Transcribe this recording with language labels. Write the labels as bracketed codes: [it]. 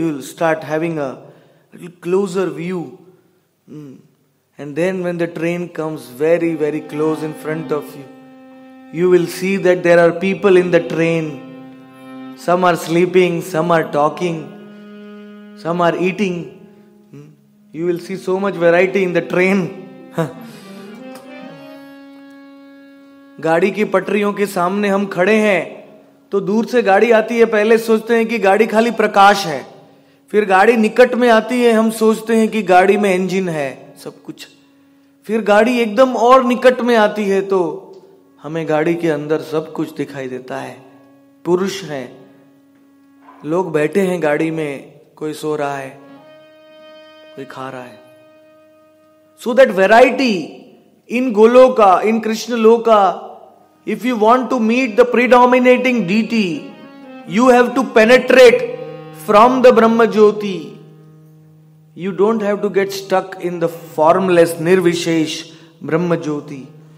[en] You will start having a little closer view. And then when the train comes very, very close in front of you, you will see that there are people in the train. Some are sleeping, some are talking, some are eating. You will see so much variety in the train. [hi] गाड़ी की पटरियों के सामने हम खड़े हैं तो दूर से गाड़ी आती है, पहले सोचते हैं कि गाड़ी खाली प्रकाश है, फिर गाड़ी निकट में आती है, हम सोचते हैं कि गाड़ी में इंजन है, सब कुछ। फिर गाड़ी एकदम और निकट में आती है तो हमें गाड़ी के अंदर सब कुछ दिखाई देता है। पुरुष हैं, लोग बैठे हैं गाड़ी में, कोई सो रहा है, कोई खा रहा है। [en] So that variety in Goloka, in Krishna Loka, if you want to meet the predominating deity, you have to penetrate from the Brahma Jyoti. You don't have to get stuck in the formless Nirvishesh Brahma Jyoti.